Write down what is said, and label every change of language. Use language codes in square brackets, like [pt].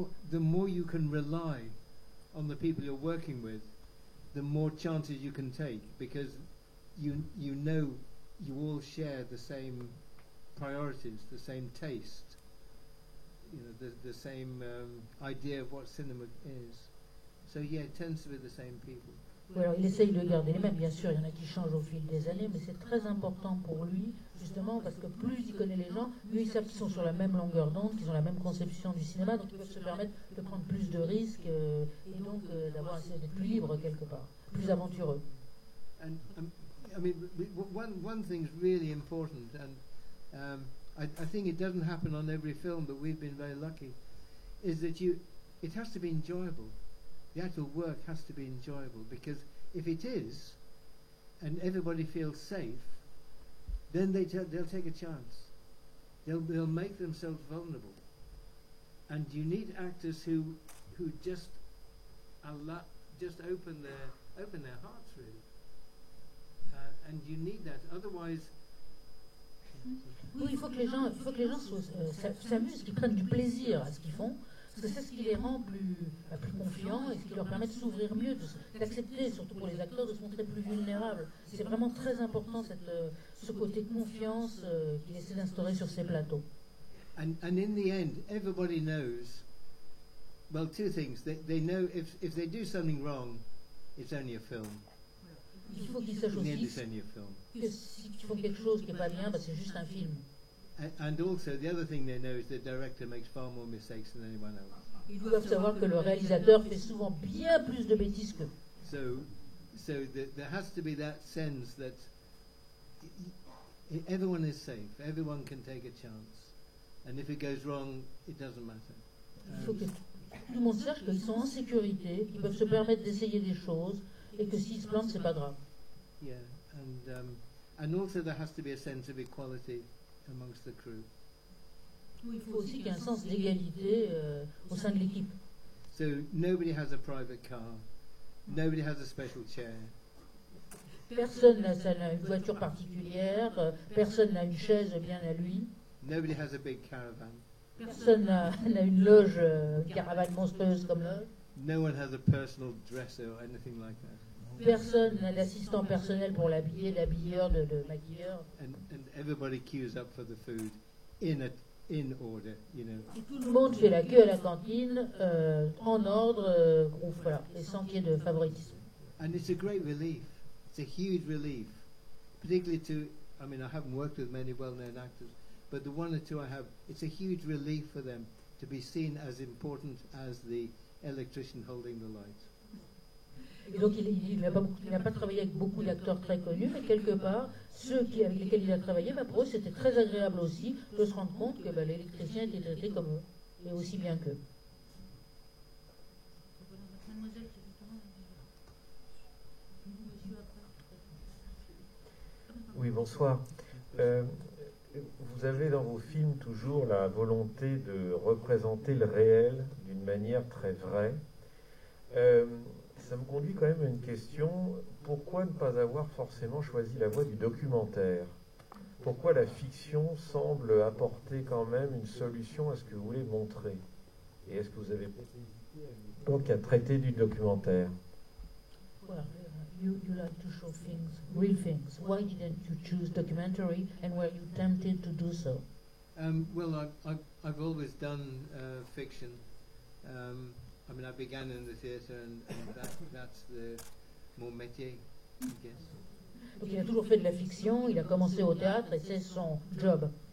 [en] The more you can rely on the people you're working with, the more chances you can take because you know you all share the same priorities, the same taste, you know, the same idea of what cinema is. So yeah, it tends to be the same people. [fr] Oui, alors il essaye de garder les mêmes, bien sûr, il y en a qui changent au fil des années, mais c'est très important pour lui, justement, parce que plus il connaît les gens, mieux ils savent qu'ils sont sur la même longueur d'onde, qu'ils ont la même conception du cinéma, donc ils peuvent se permettre de prendre plus de risques et donc d'être plus libre quelque part, plus aventureux. [en] And I mean, one thing's really important, and I think it doesn't happen on every film, but we've been very lucky, is that it has to be enjoyable. The actual work has to be enjoyable because if it is, and everybody feels safe, then they'll take a chance. They'll make themselves vulnerable, and you need actors who just open their hearts really, and you need that. Otherwise, [fr] oui, il faut que les gens s'amusent, qu'ils prennent du plaisir à ce qu'ils font. Parce que c'est ce qui les rend plus confiants et ce qui leur permet de s'ouvrir mieux, d'accepter, surtout pour les acteurs, de se montrer plus vulnérables. C'est vraiment très important ce côté de confiance qu'il essaie d'instaurer sur ces plateaux. [en] And in the end, everybody knows, well, two things. They know if they do something wrong, it's only a film. [fr] Il faut qu'ils sachent aussi que s'ils font quelque chose qui n'est pas bien, c'est juste un film. [en] And also, the other thing they know is the director makes far more mistakes than anyone else. [fr] Ils doivent savoir que le réalisateur fait souvent bien plus de bêtises qu'eux. [en] So there has to be that sense that everyone is safe, everyone can take a chance, and if it goes wrong, it doesn't matter. [fr] Il faut que tout le monde sache qu'ils sont en sécurité, qu'ils peuvent se permettre d'essayer des choses, et que s'il se plante, c'est pas grave. [en] Yeah, and also there has to be a sense of equality amongst the crew. [fr] Il faut aussi qu'il y ait un sens d'égalité au sein de l'équipe. [en] So nobody has a private car, nobody has a special chair. [fr] Personne n'a une voiture particulière, personne n'a une chaise bien à lui, [en] Nobody has a big caravan. [fr] personne n'a une loge, caravane monstrueuse comme l'autre, [en] No one has a personal dresser or anything like that. [fr] personne n'a d'assistant personnel pour l'habiller, d'habilleur, de maquilleur. [en] And everybody queues up for the food in order, you know. [fr] Et tout le monde fait la queue à la cantine en ordre, voilà, et sans qu'il y ait de favoritisme. [en] And it's a great relief. It's a huge relief, particularly to, I mean, I haven't worked with many well-known actors, but the one or two I have, it's a huge relief for them to be seen as important as the electrician holding the light. [fr] Et donc il n'a pas travaillé avec beaucoup d'acteurs très connus, mais quelque part, ceux avec lesquels il a travaillé, pour eux c'était très agréable aussi de se rendre compte que l'électricien était traité comme eux, et aussi bien qu'eux. Oui, bonsoir. Vous avez dans vos films toujours la volonté de représenter le réel d'une manière très vraie. Ça me conduit quand même à une question. Pourquoi ne pas avoir forcément choisi la voie du documentaire? Pourquoi la fiction semble apporter quand même une solution à ce que vous voulez montrer? Et est-ce que vous avez donc à traiter du documentaire? [en] Well, you like to show things, real things. Why didn't you choose documentary, and were you tempted to do so? Well, I've always done fiction. I mean, I began in the theatre, and that's the [fr] mon métier, [en] I guess. [fr] Donc il a toujours fait de la fiction, il a commencé au théâtre et c'est son job.